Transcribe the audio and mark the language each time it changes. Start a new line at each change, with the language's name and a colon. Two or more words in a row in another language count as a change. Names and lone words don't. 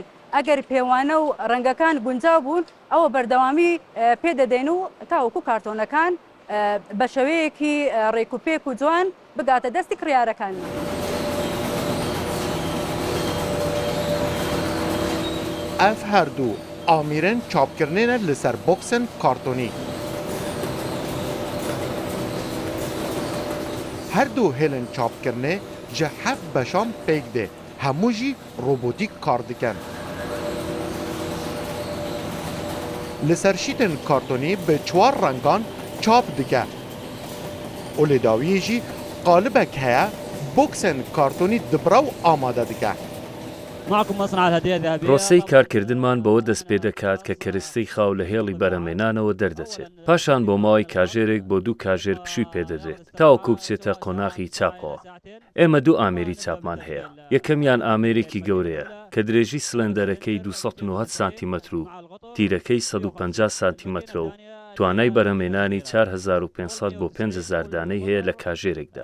Central Kurdish: ئەگەر پێوانە و ڕەنگەکان گونجاو بوون ئەوە بەردەوامی پێدەدەین و تاوەکو کارتۆنەکان بە شەوەیەکی ڕێکوپێک و جوان بگاتە دەستی کڕیارەکانمان.
Kurdish: ئەف هەردوو ئامێرن چاپکردنێنە لەسەر بۆکسن کارتۆنی. هەردوو هێلن چاپکردنê ji heft beşan pêk de hemû jî robotîk kar dikin. Li ser şîtên kartonî bi 4 rengan çap dike. û lê dawiyê jî qalibek heye boksên kartonî dibira û amade dike.
Central Kurdish: پرۆسەی کارکردنمان بەوە دەست پێ دەکات کە کەرستەی خاو لە هێڵی بەرەمێنانەوە دەردەچێت. پاشان بۆ ماوەی کاژێرێک بۆ 2 کاژێر پشووی پێدەدرێت تاوەکو بچێتە قۆناغی چاپەوە. ئێمە 2 ئامێری چاپمان هەیە. یەکەمیان ئامێرێکی گەورەیە کە درێژی سلندەرەکەی 290 سانتیمەتر و تیرەکەی 150 سانتیمەترە و توانای بەرەمێنانی 4500 بۆ 5000 دانەی هەیە لە کاژێرێکدا.